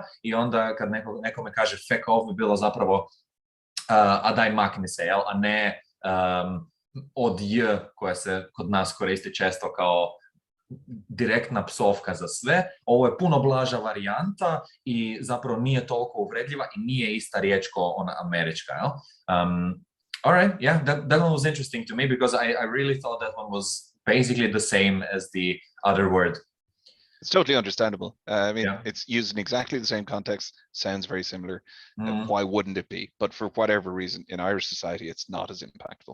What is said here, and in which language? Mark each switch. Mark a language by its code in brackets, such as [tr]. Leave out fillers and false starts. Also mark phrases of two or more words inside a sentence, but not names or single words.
[hr] I onda kad nekome kaže [en] feck off [hr] bi bilo zapravo a daj makni se, jel, a ne od j koja se kod nas koristi često kao direktna psovka za sve. Ovo je puno blaža varijanta i zapravo nije toliko uvredljiva i nije ista riječ kao ona američka, jel? [en] All right, yeah, that one was interesting to me because I really thought that one was basically the same as the other word. It's totally understandable. I mean, it's used in exactly the same context, sounds very similar. Why wouldn't it be? But for whatever reason, in Irish society, it's not as impactful.